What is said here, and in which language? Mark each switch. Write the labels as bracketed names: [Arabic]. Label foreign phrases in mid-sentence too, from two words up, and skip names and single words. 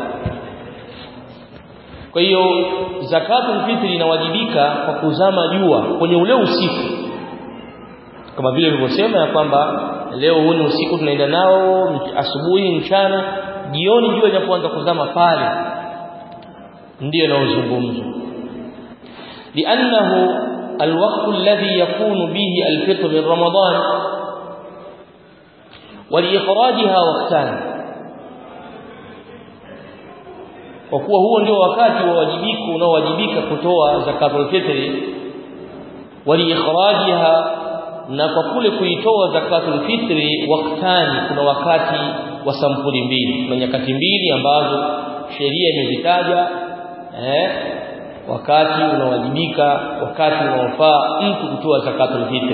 [Swahili] Kwa hiyo [Arabic] زكاة الفطر [Swahili] inawajibika kwa kuzama jua kwenye ule usiku, kama vile nilivyosema ya kwamba leo huu ni usiku tunaenda nao, asubuhi, mchana, jioni jua linapoanza kuzama pale ndio naozungumzwa. [Arabic] لأنه الوقت الذي يكون به الفطر من رمضان، ولإخراجها وقتان. [Swahili] Kwa kuwa huo ndio wakati wa wajibika unaowajibika kutoa [Arabic] زكاة الفطر, [Swahili] waliikhrajiha, na kwa kule kuitoa [Arabic] زكاة الفطر [Swahili] waktani, kuna wakati wa sampuli mbili, kuna nyakati mbili ambazo sheria imezitaja wakati unawajibika, wakati unaofaa mtu kutoa [Arabic] زكاة الفطر.